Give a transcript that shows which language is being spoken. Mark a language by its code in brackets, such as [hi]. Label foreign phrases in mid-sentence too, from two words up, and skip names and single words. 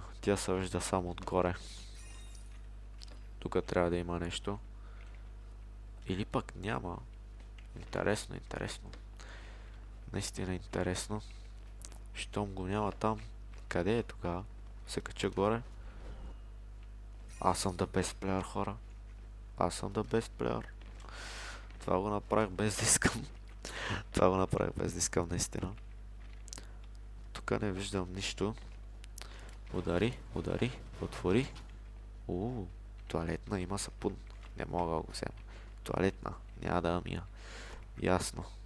[bg] Тя се вижда само отгоре. Тук трябва да има нещо. Или пък няма. Интересно. Наистина интересно. Щом го няма там, къде е тогава? Се кача горе. Аз съм [en] the best player, [bg] хора. Аз съм [en] the best player. [bg] Това го направих без да искам. Наистина. Тук не виждам нищо. Удари, отвори. Туалетна, има сапун. Не мога да го взема. Туалетна, няма да мия. Ясно.